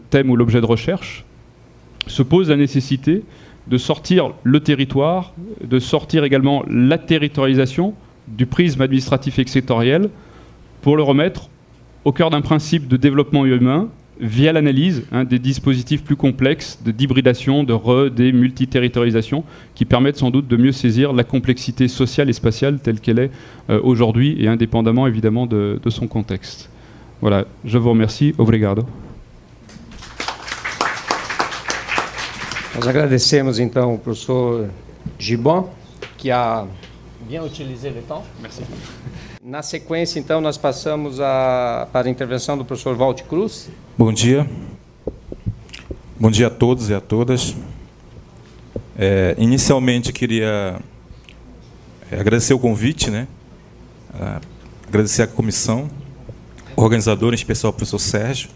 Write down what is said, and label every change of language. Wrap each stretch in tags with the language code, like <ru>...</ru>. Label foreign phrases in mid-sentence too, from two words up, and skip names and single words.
<fr>thème ou l'objet de recherche, se pose la nécessité de sortir le territoire, de sortir également la territorialisation du prisme administratif et sectoriel pour le remettre au cœur d'un principe de développement humain via l'analyse des dispositifs plus complexes d'hybridation, des multiterritorialisation qui permettent sans doute de mieux saisir la complexité sociale et spatiale telle qu'elle est aujourd'hui et indépendamment évidemment de son contexte. Voilà, je vous remercie.</fr> <pt>Obrigado. Nós agradecemos então ao professor Gibbon,</pt> <fr>que a bien utilisé le temps. Merci.</fr> <pt>Na sequência, então, nós passamos para a intervenção do professor Walt Cruz. Bom dia. Bom dia a todos e a todas. Inicialmente, queria agradecer o convite, agradecer a comissão, o organizador, em especial o professor Sérgio.</pt>